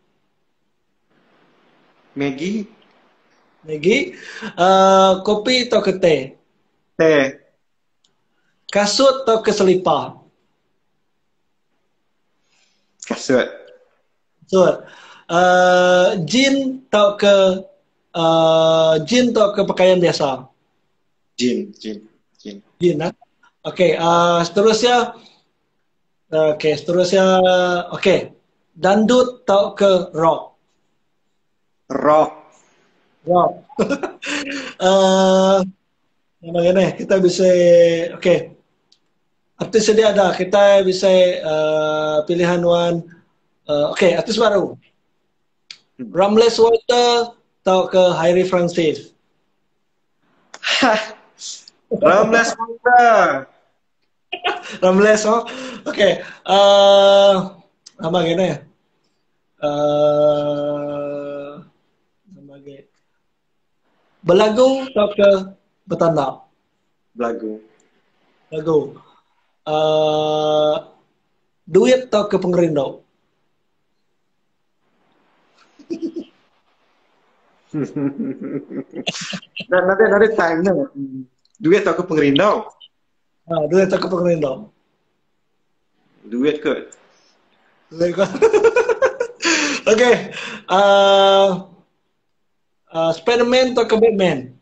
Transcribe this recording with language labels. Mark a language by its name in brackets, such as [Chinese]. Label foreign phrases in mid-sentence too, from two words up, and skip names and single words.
[Malay] Maggie. Kopi atau ke teh? Kasut atau ke selipar? Kasut. Jean atau ke pakaian biasa? Jean. Jean, Okay, seterusnya. Okay. Dandut atau ke rock? Bagaimana kita bisa, okay. Artis sedia ada, kita bisa pilihan one. Okay, artis baru. Ramles Walter atau ke Harry Francis? Ramles, oh. Okay. Apa gini ya? Belagu atau ke bertanda? Belagu. Duit atau ke pengerindau? Dan ada time-nya. Duit tak ke pengerindau. Duit tak ke pengerindau. Duit ke? Okay. Spiderman atau ke Batman?